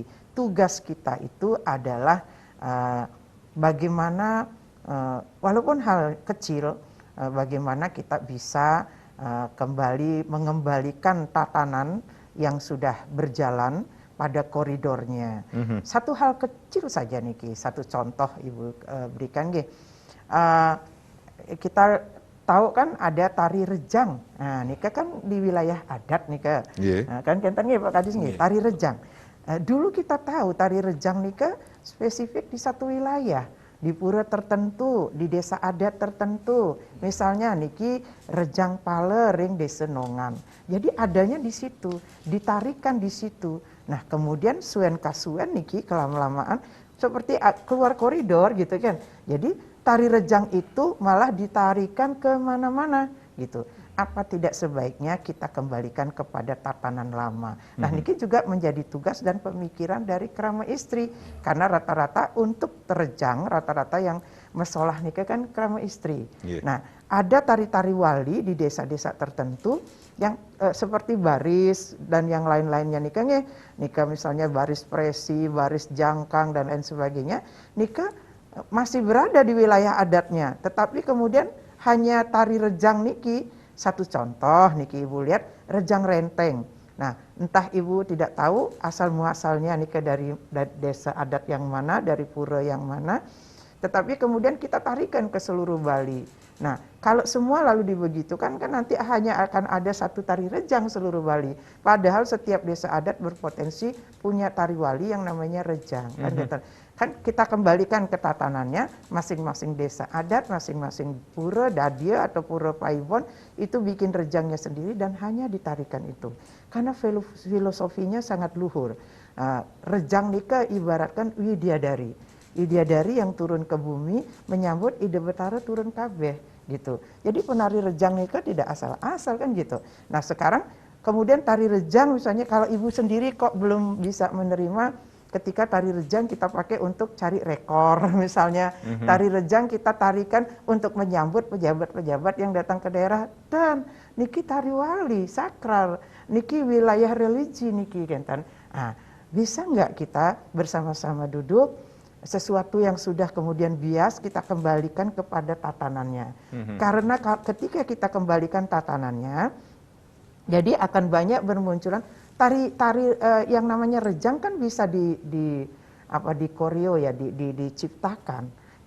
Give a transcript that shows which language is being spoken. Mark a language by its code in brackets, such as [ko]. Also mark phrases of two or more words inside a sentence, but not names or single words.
[id] Tugas kita itu adalah bagaimana walaupun hal kecil, bagaimana kita bisa kembali mengembalikan tatanan yang sudah berjalan pada koridornya. Satu hal kecil saja niki, satu contoh Ibu berikan nggih. Kita tahu kan ada tari rejang. Nah, nika kan di wilayah adat nika. Nah, kan [ban] kenten nggih [id] Pak Kadis nggih, tari rejang. Dulu kita tahu tari rejang nika spesifik di satu wilayah, di pura tertentu, di desa adat tertentu. Misalnya niki rejang pale ring desa nongan. Jadi adanya di situ, ditarikan di situ. Nah, kemudian [ban] suen kasuen niki [id] kelama-lamaan seperti keluar koridor gitu kan. Jadi tari rejang itu malah ditarikan ke mana-mana gitu. Apa tidak sebaiknya kita kembalikan kepada tatanan lama. Nah, niki juga menjadi tugas dan pemikiran dari Krama Istri. Karena rata-rata untuk terjang, rata-rata yang [ban] mesolah niki [id] kan Krama Istri. Nah, ada tari-tari wali di desa-desa tertentu yang seperti baris dan yang lain-lainnya nika misalnya baris presi, baris jangkang dan lain sebagainya, nika masih berada di wilayah adatnya. Tetapi kemudian hanya tari rejang niki, satu contoh niki Ibu lihat rejang renteng. Nah, entah Ibu tidak tahu asal muasalnya nika dari desa adat yang mana, dari pura yang mana, tetapi kemudian kita tarikan ke seluruh Bali. Nah, kalau semua lalu dibegitukan kan nanti hanya akan ada satu tari rejang seluruh Bali. Padahal setiap desa adat berpotensi punya tari wali yang namanya rejang. Kan kita kembalikan ke tatanannya, masing-masing desa adat, masing-masing pura dadia atau pura paibon itu bikin rejangnya sendiri dan hanya ditarikan itu. Karena filosofinya sangat luhur. Rejang nika ibaratkan widyadari. Widyadari yang turun ke bumi menyambut ide betara [ban] turun kabeh [id] gitu. Jadi penari rejang nika tidak asal-asal kan gitu. Nah, sekarang kemudian tari rejang misalnya kalau Ibu sendiri kok belum bisa menerima ketika tari rejang kita pakai untuk cari rekor misalnya. Tari rejang kita tarikan untuk menyambut pejabat-pejabat yang datang ke daerah, dan niki tari wali sakral, niki wilayah religi [ban] niki kentan. [id] Nah, bisa nggak kita bersama-sama duduk, sesuatu yang sudah kemudian bias kita kembalikan kepada tatanannya. Karena ketika kita kembalikan tatanannya, jadi akan banyak bermunculan tari yang namanya rejang kan bisa di koreo ya, diciptakan.